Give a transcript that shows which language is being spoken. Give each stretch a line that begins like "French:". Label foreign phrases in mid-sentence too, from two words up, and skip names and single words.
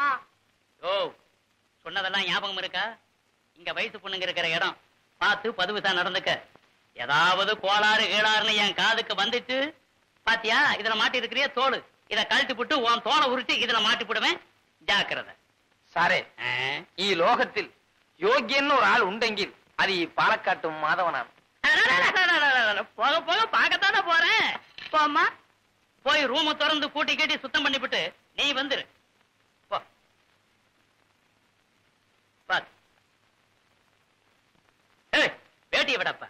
Tamil: ஓ, சொன்னதெல்லாம் ஞாபகம் இருக்கா? இங்க வயசு பொண்ணுங்க இருக்கிற இடம், பார்த்து பதுவுசா நடந்துக்க. ஏதாவது கோளாறு கீழாறுன்னு என் காதுக்கு வந்துட்டு, பாத்தியா இதுல மாட்டி இருக்கிறிய தோல், இத கழட்டி போட்டு உன் தோலை உருட்டி இதுல மாட்டி போடுவேன். ஜாக்கிரதை.
Malayalam: സാറേ, ഈ ലോകത്തിൽ യോഗ്യൻ ഒരു ആൾ ഉണ്ടെങ്കിൽ അത് ഈ പാലക്കാട്ടും മാധവനാണ്.
Tamil: போக போக பார்க்கத்தானே போறேன். போம்மா, போய் ரூம் திறந்து கூட்டி கட்டி சுத்தம் பண்ணிவிட்டு நீ வந்துரு. போ. பாத்து. ஏய், வேட்டியை விடப்பா.